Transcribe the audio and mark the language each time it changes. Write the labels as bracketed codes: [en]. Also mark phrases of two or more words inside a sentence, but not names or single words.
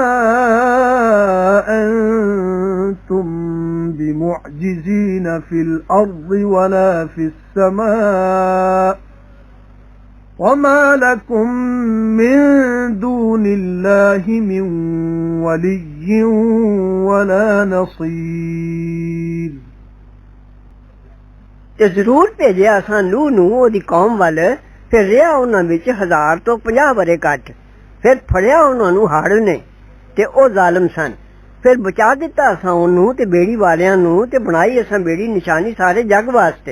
[ar] أَنْتُمْ بِمُعْجِزِينَ فِي الْأَرْضِ وَلَا فِي السَّمَاءِ وَمَا لَكُمْ مِنْ دُونِ اللَّهِ مِنْ وَلِيٍّ وَلَا نَصِيرٍ [pa] تے ضرور بھیجیا اساں نوح نوں اودی قوم ول فیر رہا اونہاں وچ 1000 تو 50 ورے گھٹ. فیر پھڑیا اونہاں نوں ہڑ نے تے او ظالم سن. فیر بچا دتا اساں اونوں تے بیڑی والیاں نوں تے بنائی اساں بیڑی نشانی سارے جگ واسطے.